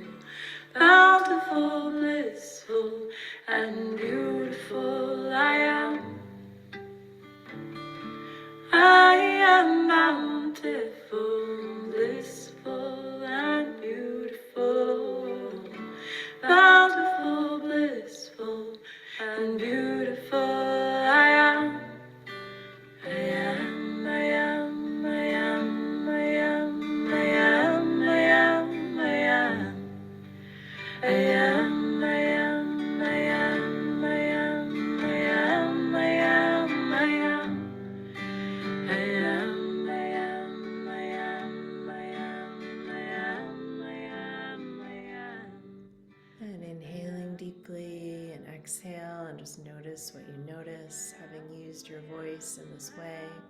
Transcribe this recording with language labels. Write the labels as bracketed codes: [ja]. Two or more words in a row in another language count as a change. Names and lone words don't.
[en] Bountiful, blissful, and beautiful I am. I am bountiful, blissful, and beautiful. Bountiful, blissful, and beautiful I am. I am, I am, I am, I am, I am, I am, I am. I am, I am, I am, I am, I am, I am, I am. I am, I am, I am, I am, I am, I am, I am. And inhaling deeply and exhale, and just notice what you notice, having used your voice in this way.